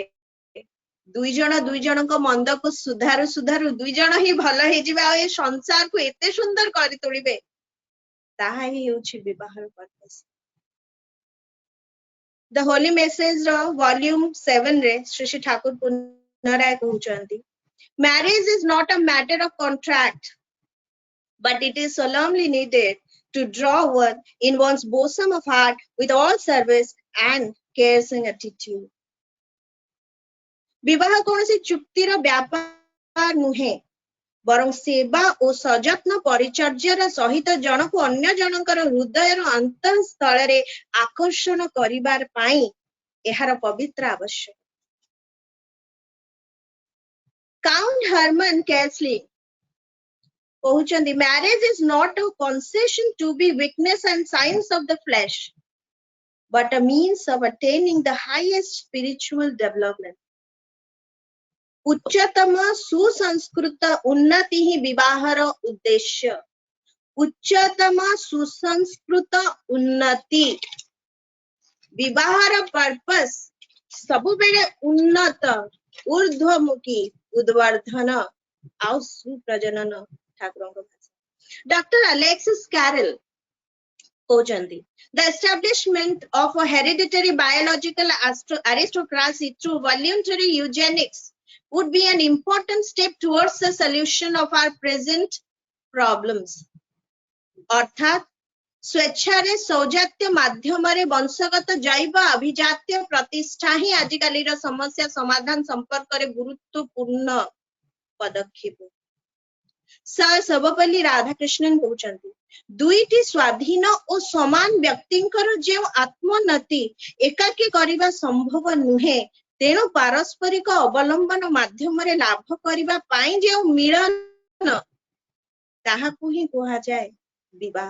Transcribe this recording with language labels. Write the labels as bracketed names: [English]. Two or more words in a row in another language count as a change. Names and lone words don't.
[Odia] ଦୁଇ ଜଣଙ୍କ ମନ୍ଦକୁ ସୁଧାରୁ ଦୁଇ ଜଣ ହିଁ ଭଲ ହେଇଯିବେ ଆଉ ଏ ସଂସାରକୁ ଏତେ ସୁନ୍ଦର କରି ତୋଳିବେ। ତାହା ହିଁ ହେଉଛି ବିବାହର ପର୍ପସ। ଦ ହୋଲି ମେସେଜ ର ଭଲ୍ୟୁମ 7 ରେ ଶ୍ରୀ ଶ୍ରୀ ଠାକୁର ପୁନରାୟ କହୁଛନ୍ତି, [English] marriage is not a matter of contract but it is solemnly needed to draw one in one's bosom of heart with all service and caring attitude. [Odia] ବିବାହ କୌଣସି ଚୁକ୍ତିର ବ୍ୟାପାର ନୁହେଁ, ବରଂ ସେବା ଓ ସଯତ୍ନ ପରିଚର୍ଯ୍ୟାର ସହିତ ଜଣକୁ ଅନ୍ୟ ଜଣଙ୍କର ହୃଦୟର ଅନ୍ତଃସ୍ଥଳରେ ଆକର୍ଷଣ କରିବାର ପାଇଁ ଏହାର ପବିତ୍ର ଆବଶ୍ୟକ। [English] କାଉଣ୍ଟ ହର୍ମନ କେସଲି କହୁଛନ୍ତି, marriage is not a concession to be weakness and signs of the flesh, but a means of attaining the highest spiritual development. [Odia] ଉଚ୍ଚତମ ସୁସଂସ୍କୃତ ଉନ୍ନତି ହିଁ ବିବାହର ଉଦ୍ଦେଶ୍ୟ। ଉଚ୍ଚତମ ସୁସଂସ୍କୃତ ଉନ୍ନତି, ବିବାହର ପର୍ପସ ସବୁବେଳେ ଉନ୍ନତ, ଊର୍ଧ୍ୱମୁଖୀ, ଉଦ୍ବର୍ଦ୍ଧନ ଆଉ ସୁପ୍ରଜନନ। ଠାକୁରଙ୍କ ଭାଷା। ଡକ୍ଟର ଆଲେକ୍ସିସ୍ କ୍ୟାରେଲ କହୁଛନ୍ତି, [English] the establishment of a hereditary biological aristocracy through voluntary eugenics would be an important step towards the solution of our present problems. [Odia] ଅର୍ଥାତ୍ ସ୍ୱେଚ୍ଛାରେ ସୌଜାତ୍ୟ ମାଧ୍ୟମରେ ବଂଶଗତ ଜୈବ ଅଭିଜାତ୍ୟ ପ୍ରତିଷ୍ଠା ହିଁ ଆଜିକାଲିର ସମସ୍ୟା ସମାଧାନ ସମ୍ପର୍କରେ ଗୁରୁତ୍ୱପୂର୍ଣ୍ଣ ପଦକ୍ଷେପ। ସାର୍ ସର୍ବପଲ୍ଲୀ ରାଧାକୃଷ୍ଣନ କହୁଛନ୍ତି, ଦୁଇଟି ସ୍ୱାଧୀନ ଓ ସମାନ ବ୍ୟକ୍ତିଙ୍କର ଯେଉଁ ଆତ୍ମୋନ୍ନତି ଏକାକୀ କରିବା ସମ୍ଭବ ନୁହେଁ, ତେଣୁ ପାରସ୍ପରିକ ଅବଲମ୍ବନ ମାଧ୍ୟମରେ ଲାଭ କରିବା ପାଇଁ ଯେଉଁ ମିଳନ, ତାହାକୁ ହିଁ କୁହାଯାଏ ବିବାହ।